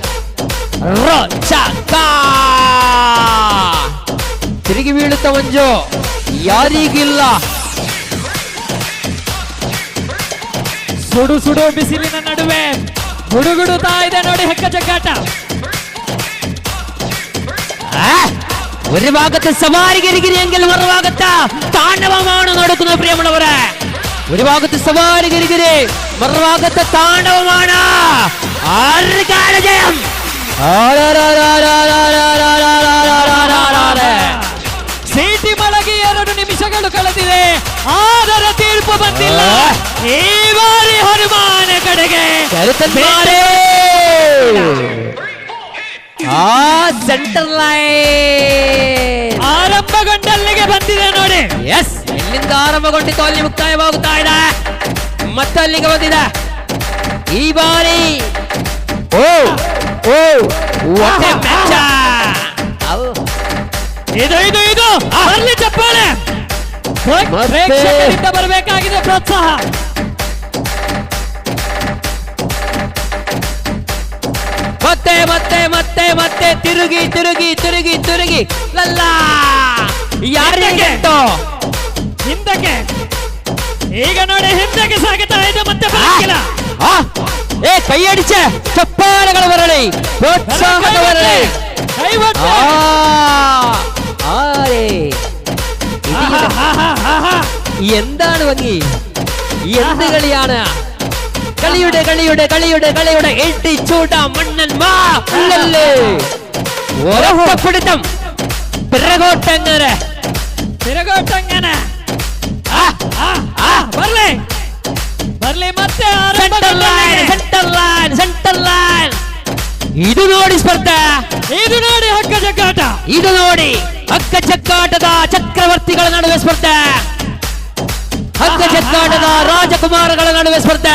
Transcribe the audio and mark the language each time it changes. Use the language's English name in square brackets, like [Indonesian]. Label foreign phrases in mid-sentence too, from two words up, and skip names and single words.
[Kannada] ತಿರುಗಿ ಬೀಳುತ್ತ ಮಂಜು, ಯಾರಿಗಿಲ್ಲ. ಸುಡು ಸುಡು ಬಿಸಿಲಿನ ನಡುವೆ ಗುಡುಗುಡುತ್ತಾ ಇದೆ ನೋಡಿ ಹಗ್ಗ ಜಗ್ಗಾಟ. [Malayalam] ഒരു ഭാഗത്ത് സവാരി ഗിരിഗിരിയെങ്കിൽ മറുഭാഗത്ത് താണ്ഡവമാണ് നടക്കുന്നത് പ്രിയമുള്ളവരെ. ഒരു ഭാഗത്ത് സവാരി ഗിരിഗിരി, മറുഭാഗത്ത് താണ്ഡവമാണ്. ആർക്കാണ് ജയം? [Kannada] ಕಳೆದಿದೆ, ಆದರೆ ತೀರ್ಪು ಬಂದಿಲ್ಲ. ಈ ಬಾರಿ ಹನುಮಾನ ಕಡೆಗೆ [English] center line [Kannada] ಆರಂಭಗೊಂಡಲ್ಲಿಗೆ ಬಂದಿದೆ ನೋಡಿ. ಎಸ್, ಎಲ್ಲಿಂದ ಆರಂಭಗೊಂಡಿತ್ತು ಅಲ್ಲಿ ಮುಕ್ತಾಯವಾಗುತ್ತಾ ಇದೆ, ಮತ್ತೆ ಅಲ್ಲಿಗೆ ಬಂದಿದೆ ಈ ಬಾರಿ. [English] ಓ ಓ what a match! [Kannada] ಇದು ಇದು ಇದು ಅಲ್ಲಿ ಚಪ್ಪಾಳೆ ಪ್ರೇಕ್ಷಕರಿಂದ ಬರಬೇಕಾಗಿದೆ ಪ್ರೋತ್ಸಾಹ. ಮತ್ತೆ ಮತ್ತೆ ಮತ್ತೆ ಮತ್ತೆ ತಿರುಗಿ ತಿರುಗಿ ತಿರುಗಿ ತಿರುಗಿ ಲಲ್ಲ ಯಾರಿಗೆ ಹಿಂದಕ್ಕೆ ಈಗ ನೋಡಿ ಹಿಂದಕ್ಕೆ ಸಾಗುತ್ತಾ ಇದೆ, ಮತ್ತೆ ಬರಲಿಲ್ಲ. ಏ [Malayalam] കൈ അടിച്ചേ [Kannada] ಚಪ್ಪಾಳೆಗಳು ಬರಲಿ, ಪ್ರೋತ್ಸಾಹದ ಬರಲಿ. [Malayalam] എന്താണ് ഭംഗി, എന്ത് കളിയാണ്. കളിയുടെ കളിയുടെ കളിയുടെ കളിയുടെ എട്ടിച്ചൂട്ട മണ്ണന്മാ ഒരൊറ്റപ്പിടുത്തം പിറകോട്ടങ്ങനെ [Kannada] ತಿರುಗೋಟಂಗನೆ ಬರ್ಲಿ ಬರ್ಲಿ ಮತ್ತೆ [English] Center line center line center line. [Kannada] ಇದು ನೋಡಿ ಸ್ಪರ್ಧೆ, ಇದು ನೋಡಿ ಹಗ್ಗ ಜಗ್ಗಾಟ, ಇದು ನೋಡಿ ಹಗ್ಗ ಜಗ್ಗಾಟದ ಚಕ್ರವರ್ತಿಗಳ ನಡುವೆ ಸ್ಪರ್ಧೆ, ಹಗ್ಗ ಜಗ್ಗಾಟದ ರಾಜಕುಮಾರಗಳ ನಡುವೆ ಸ್ಪರ್ಧೆ.